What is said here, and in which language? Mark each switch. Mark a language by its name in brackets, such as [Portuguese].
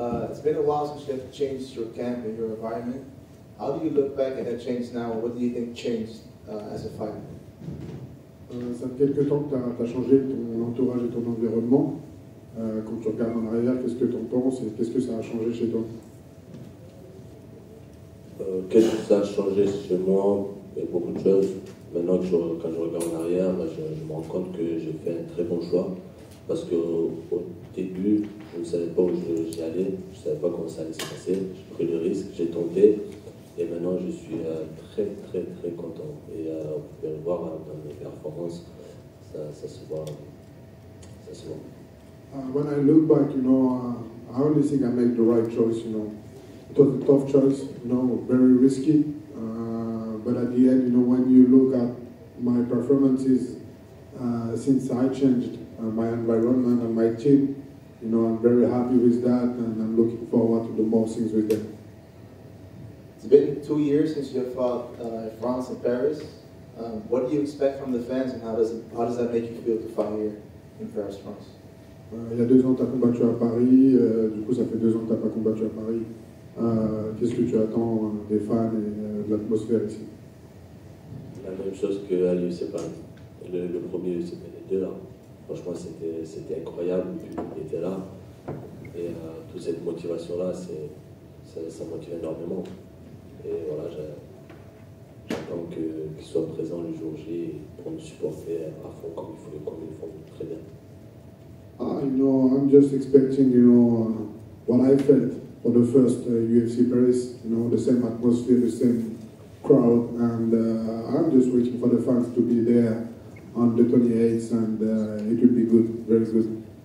[English] It's been a while since you have changed your camp and your environment. How do you look back at that change now? What do you think changed as a fighter? [French] Ça fait quelques temps que tu as changé ton entourage et ton environnement. Quand tu regardes en arrière, qu'est-ce que tu en penses et qu'est-ce que ça a changé chez toi? Qu'est-ce que ça a changé chez moi? Il y a beaucoup de choses. Maintenant, quand je regarde en arrière, je me rends compte que j'ai fait un très bon choix. Parce qu'au début, je ne savais pas où j'y allais, je ne savais pas comment ça allait se passer. J'ai pris le risque, j'ai tenté. Et maintenant, je suis très, très, très content. Et vous pouvez le voir dans mes performances, ça se voit. Ça se voit. [English] When I look back, I only think I made the right choice, It was a tough choice, very risky. But at the end, when you look at my performances since I changed my environment and my team, I'm very happy with that, and I'm looking forward to do more things with them. It's been 2 years since you have fought in France and Paris. What do you expect from the fans, and how does that make you feel to fight here in Paris, France? [French] Il y a 2 ans, tu as combattu à Paris, du coup ça fait 2 ans que tu n'as pas combattu à Paris. Qu'est-ce que tu attends des fans et de l'atmosphère ici? La même chose qu'à l'UFC Paris. Le premier UFC les 2 là. Franchement, c'était incroyable, le public était là. Et toute cette motivation-là, ça motive énormément. Et voilà, j'attends qu'ils soient présents le jour J pour nous supporter à fond comme ils font très bien. [English] I'm just expecting, what I felt for the first UFC Paris, the same atmosphere, the same crowd, and I'm just waiting for the fans to be there on the 28th, and it will be good, very good.